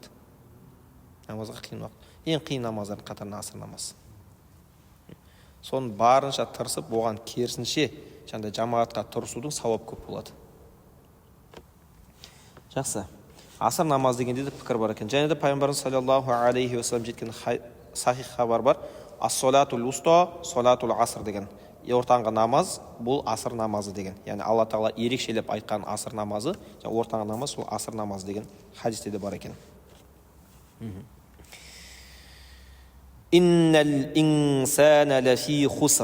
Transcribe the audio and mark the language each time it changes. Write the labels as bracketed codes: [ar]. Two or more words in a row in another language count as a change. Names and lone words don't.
[kk] Намазға қиын уақыт. Ең қиын намаздардың қатарына асыр намаз. Соны барынша тырысып, оған керісінше, жаңағыдай жамағатқа тұрысудың сауап көп болады. Жақсы. Асыр намаз дегенде де пікір бар екен. Және де пайғамбарымыз [ar] صلى الله عليه وسلم [kk] жеткен сахих хабар бар. [ar] الصلاة الوسطى صلاة العصر [kk] деген. Ортаңғы намаз бұл асыр намазы деген. Яғни Алла Тағала ерекшелеп айтқан асыр намазы, ортаңғы намаз сол асыр намазы деген хадисте де бар екен. [ar] إن الإنسان لفي خسر.